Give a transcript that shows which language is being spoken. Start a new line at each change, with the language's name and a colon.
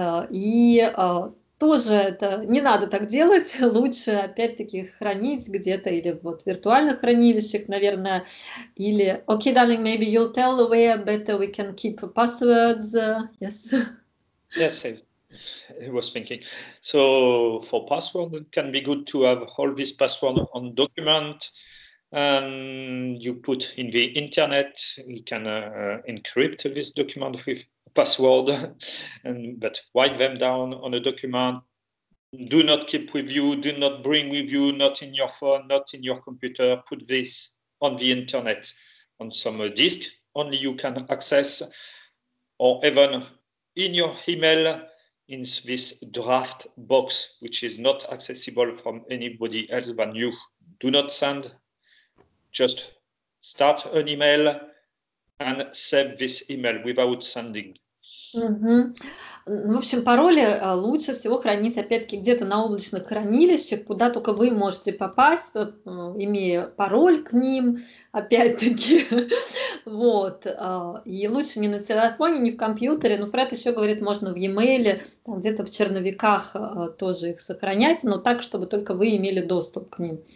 Russian: И тоже это не надо так делать, лучше опять-таки хранить где-то или вот в виртуальных хранилищах, наверное, или
English: okay, darling, maybe you'll tell where better we can keep passwords. Yes. Yes, I was thinking. So for password, it can be good to have all this password on document, and you put in the internet. You can encrypt this document with password, but write them down on a document. Do not keep with you, do not bring with you, not in your phone, not in your computer. Put this on the internet, on some disk only you can access, or even in your email in this draft box, which is not accessible from anybody else than you. Do not send, just start an email and save this email without sending.
Russian: В общем, пароли лучше всего хранить, опять-таки, где-то на облачных хранилищах, куда только вы можете попасть, имея пароль к ним, опять-таки. Вот. И лучше не на телефоне, не в компьютере. Но Фред еще говорит, можно в e-mail, где-то в черновиках тоже их сохранять, но так, чтобы только вы имели доступ к ним.